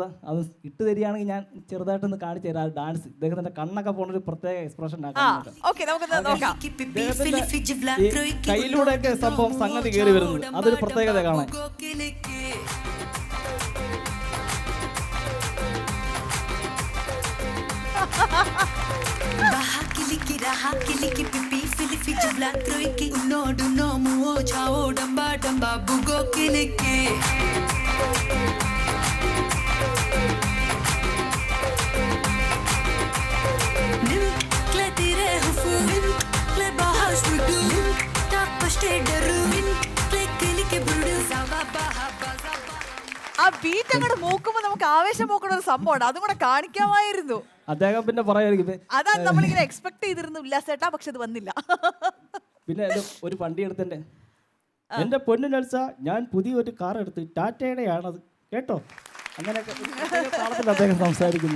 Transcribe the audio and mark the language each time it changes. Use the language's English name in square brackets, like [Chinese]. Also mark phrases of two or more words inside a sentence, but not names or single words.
[Malayalam] അത് ഇട്ട് തരികയാണെങ്കിൽ ഞാൻ ചെറുതായിട്ടൊന്ന് കാണിച്ചു തരാം. ഡാൻസ് ഇദ്ദേഹത്തിൻ്റെ കണ്ണൊക്കെ പോകുന്നൊരു പ്രത്യേക എക്സ്പ്രഷൻ കയ്യിലൂടെയൊക്കെ സംഭവം സംഗതി കയറി വരുന്നത്, അതൊരു പ്രത്യേകത കാണാൻ. Filiki pipi, filifi jabla troiki. Uno duno muo chao damba damba bugo kiliki. Nim kle tire hufu, nim kle bahas mudu, nim tak pashte daru, nim kle kiliki budu. Zava baha baza. ആ ബീറ്റ് അങ്ങോട്ട് മൂക്കുമ്പോ നമുക്ക് ആവേശം മൂക്കണ ഒരു സംഭവമാണ്, അതും കൂടെ കാണിക്കാമായിരുന്നു. അദ്ദേഹം പിന്നെ പറയായിരിക്കും അതാണ് നമ്മളിങ്ങനെ എക്സ്പെക്ട് ചെയ്തിരുന്നു ഉല്ലാസേട്ടാ, പക്ഷെ അത് വന്നില്ല. പിന്നെ ഒരു വണ്ടി എടുത്തന്നെ എന്റെ പൊന്നു നെൽസ, ഞാൻ പുതിയൊരു കാർ എടുത്ത് ടാറ്റയുടെയാണത് കേട്ടോ, അങ്ങനെയൊക്കെ താളത്തിൽ അദ്ദേഹം സംസാരിക്കുന്നത്.